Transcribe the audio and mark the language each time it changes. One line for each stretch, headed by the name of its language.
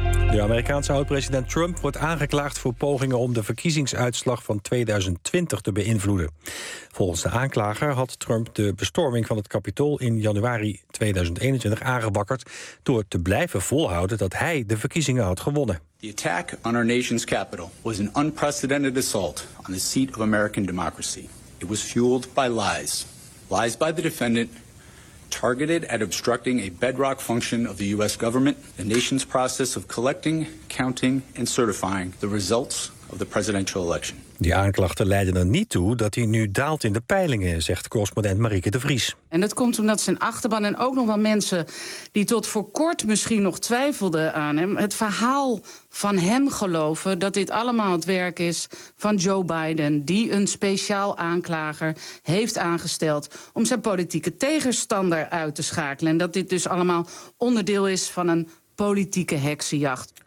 Dutch: De Amerikaanse oud-president Trump wordt aangeklaagd voor pogingen om de verkiezingsuitslag van 2020 te beïnvloeden. Volgens de aanklager had Trump de bestorming van het Capitool in januari 2021 aangewakkerd door te blijven volhouden dat hij de verkiezingen had gewonnen.
English: The attack on our nation's capital was an unprecedented assault on the seat of American democracy. It was fueled by lies. Lies by the defendant, targeted at obstructing a bedrock function of the US government, the nation's process of collecting, counting and certifying the results of the presidential election.
Dutch: Die aanklachten leiden er niet toe dat hij nu daalt in de peilingen, zegt correspondent Marieke de Vries. En dat komt omdat zijn achterban en ook nog wel mensen die tot voor kort misschien nog twijfelden aan hem, het verhaal van hem geloven dat dit allemaal het werk is van Joe Biden, die een speciaal aanklager heeft aangesteld om zijn politieke tegenstander uit te schakelen. En dat dit dus allemaal onderdeel is van een politieke heksenjacht.